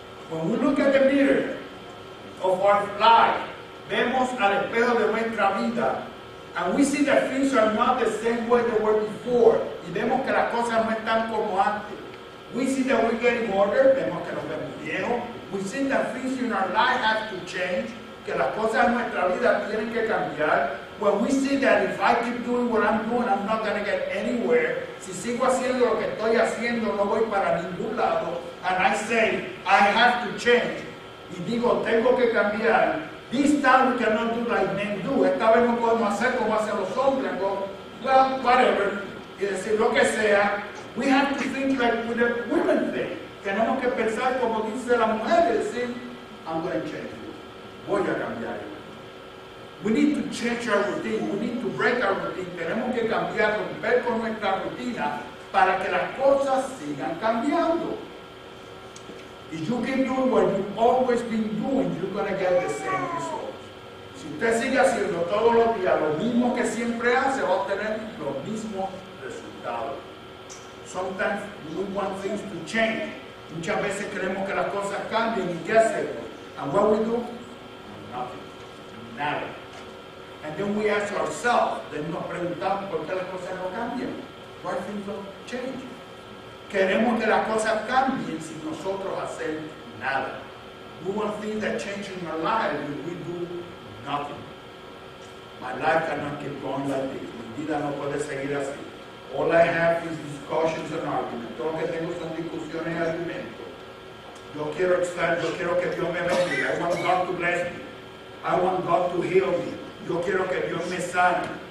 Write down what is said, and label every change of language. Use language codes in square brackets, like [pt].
[en] When we look at the mirror of our life, [es] vemos al espejo de nuestra vida, [en] and we see that things are not the same way they were before, [es] y vemos que las cosas no están como antes. [en] We see that we're getting older, [es] vemos que nos vemos viejos. [en] We see that things in our life have to change, [es] que las cosas en nuestra vida tienen que cambiar. [en] When we see that if I keep doing what I'm doing, I'm not going to get anywhere. [es] Si sigo haciendo lo que estoy haciendo, no voy para ningún lado. [en] And I say, I have to change. [es] Y digo, tengo que cambiar. [en] This time we cannot do like men do. [es] Esta vez no podemos hacer como hacen los hombres. [en] Go, well, whatever. [es] Y decir lo que sea. [en] We have to think like with the women think. [es] Tenemos que pensar como dice la mujer y decir, [en] I'm going to change it. [es] Voy a cambiar. [en] We need to change our routine. We need to break our routine. [es] Tenemos que cambiar, romper con nuestra rutina para que las cosas sigan cambiando. [en] If you keep doing what you've always been doing, you're going to get the same results. [es] Si usted sigue haciendo todos los días lo mismo que siempre hace, va a obtener los mismos resultados. [en] Sometimes we want things to change. [es] Muchas veces queremos que las cosas cambien y ¿qué hacemos? [en] And what we do? Nothing. Nada. And then we ask ourselves, then [es] nos preguntamos por qué las cosas no cambian. [en] Why things don't change? [es] Queremos que las cosas cambien sin nosotros hacer nada. [en] We want things that change in our life and we do nothing. My life cannot keep going like this. [es] Mi vida no puede seguir así. [en] All I have is discussions and arguments. [es] Todo lo que tengo son discusiones y argumentos. Yo quiero que Dios me bendiga. [en] I want God to bless me. I want God to heal me. [es] Yo quiero que Dios me sane.